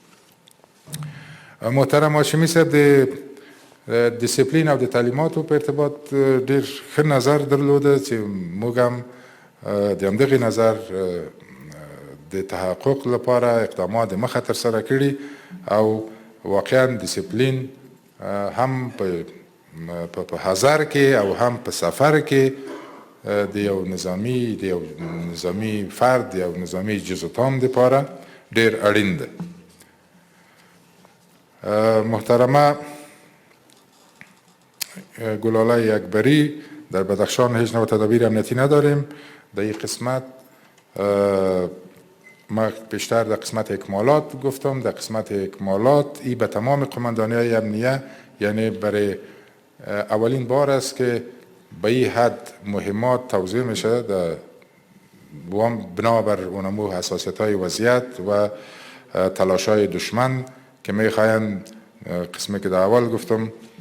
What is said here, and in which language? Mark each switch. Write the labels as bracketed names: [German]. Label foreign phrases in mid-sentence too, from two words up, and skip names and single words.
[Pashto] محترم هاشمي صاحب د ډیسپلین او د تعلیماتو په ارتباط ډېر ښه نظر درلوده چې موږ هم د همدغې نظر د تحقق لپاره اقدامات د مخه ترسره کړي او واقعا ډیسپلین هم په حضر کې او هم په سفر کې د یو نظامي فرد یو نظامي جز و تام دپاره ډېر اړین ده. [Persian] محترمه گلاله اکبری در بدخشان هیچ نوع تدابیر امنیتی نداریم. در این قسمت ما بیشتر در قسمت اکمالات گفتم. در قسمت اکمالات ای به تمام قماندانی‌های امنیه، یعنی برای اولین بار است که به این حد مهمات توزیع میشه در بنابر اونمو حساسیت‌های وضعیت و تلاش‌های دشمن که میخواهند قسمی که در اول گفتم